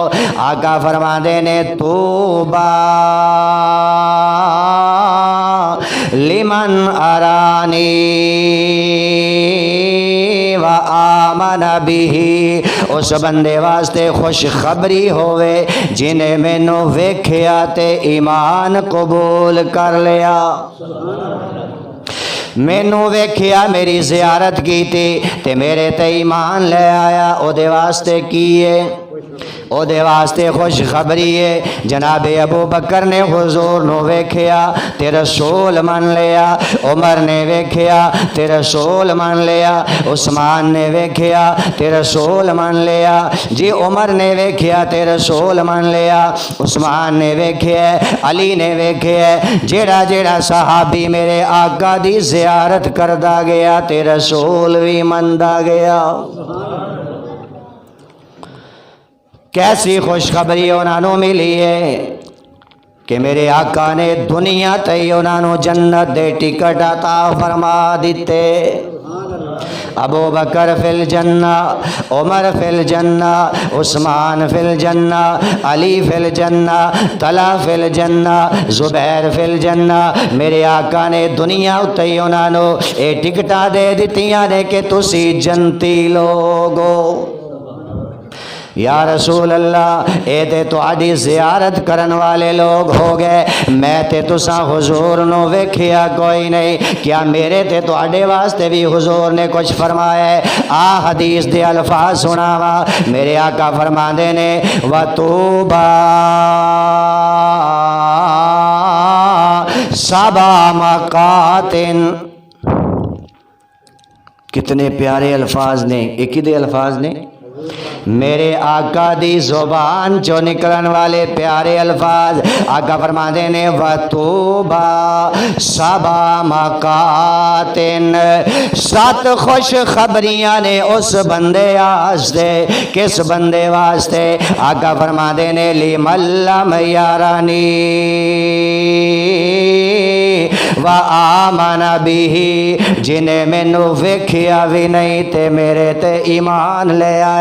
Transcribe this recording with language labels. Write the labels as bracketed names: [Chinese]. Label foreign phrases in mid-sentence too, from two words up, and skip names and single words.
[Punjabi] آقا فرما دے نے [Arabic] توبہ لمن ارانی و آمن [Punjabi] بھی. اس بندے واسطے خوشخبری ہوئے جنہیں مینوں ویکھیا تے ایمان قبول کر لیا. مینوں ویکھیا میری زیارت کیتی تے میرے تے ایمان لے آیا. او دے واسطے کی ہے؟ او دے واسطے خوشخبری ہے. جناب ابو بکر نے حضور نو ویکھیا تے رسول من لیا. عمر نے ویکھیا تے رسول من لیا. عثمان نے ویکھیا تے رسول من لیا. جی عمر نے ویکھیا تے رسول من لیا. عثمان نے ویکھیا، علی نے ویکھیا. جیڑا جیڑا صحابی میرے آقا دی زیارت کردا گیا تے رسول بھی مندا گیا. کیسی خوشخبری انہوں نے ملی ہے کہ میرے آقا نے دنیا تے انہوں نے جنت دے ٹکٹ عطا فرما دیتے. [Arabic] ابو بکر فی الجنہ، عمر فی الجنہ، عثمان فی الجنہ، علی فی الجنہ، طلحہ فی الجنہ، زبیر فی الجنہ. [Punjabi] میرے آقا نے دنیا تے انہوں نے اے ٹکٹاں دے دتیاں نے کہ تسی جنتی لوگو. [Arabic] یا رسول اللہ [Punjabi] اے تے تہاڈی زیارت کرن والے لوگ ہو گئے، میں تے تساں حضور نو ویکھیا کوئی نہیں، کیا میرے تے تہاڈے واسطے بھی حضور نے کچھ فرمایا ہے؟ آ حدیث دے الفاظ سناوا. میرے آقا فرماندے نے [Arabic] وَطُوبَى سَبْعَ مَقَاتٍ. [Punjabi] کتنے پیارے الفاظ نے، ایک ہی دے الفاظ نے. میرے آقا دی زبان جو نکلن والے پیارے الفاظ. آقا فرما دے نے [Arabic] وَطُوبَى سَبْعَ مَقَاتٍ. [Punjabi] 7 خوش خبریاں نے اس بندے واسطے. کس بندے واسطے؟ آقا فرما دے نے [Arabic] لِمَن لَّمْ يَرَنِي وَآمَنَ بِهِ. [Punjabi] جنہیں مینوں ویکھیا بھی نہیں تے میرے تے ایمان لے آئے.